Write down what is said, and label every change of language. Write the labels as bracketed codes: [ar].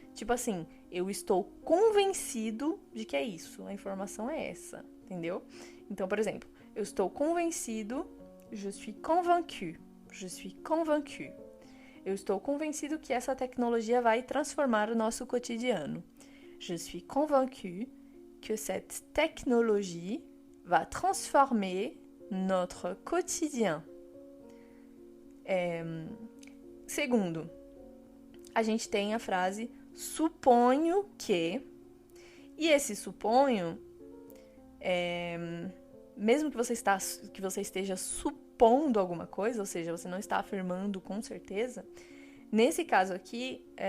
[pt] Tipo assim, eu estou convencido de que é isso. A informação é essa, entendeu? Então, por exemplo, eu estou convencido, [fr] je suis convaincu. Je suis convaincu. [pt] Eu estou convencido que essa tecnologia vai transformar o nosso cotidiano. [fr] Je suis convaincu que cette technologie va transformer notre quotidien. [pt] Segundo, a gente tem a frase suponho que, e esse suponho, mesmo que você esteja supondo alguma coisa, ou seja, você não está afirmando com certeza, nesse caso aqui,